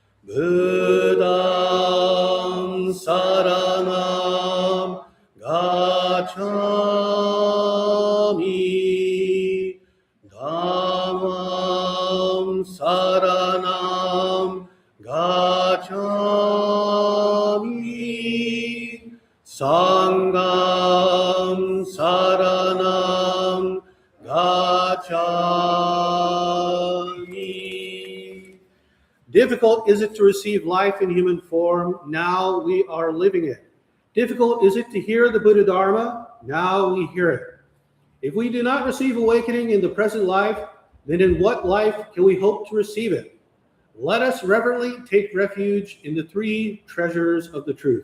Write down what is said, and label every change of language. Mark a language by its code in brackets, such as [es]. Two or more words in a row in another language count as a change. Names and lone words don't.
[pi] buddham saranam gacchami dhammam saranam gacchami sangham saranam gacchami. [en] Difficult is it to receive life in human form? Now we are living it. Difficult is it to hear the Buddha Dharma? Now we hear it. If we do not receive awakening in the present life, then in what life can we hope to receive it? Let us reverently take refuge in the three treasures of the truth.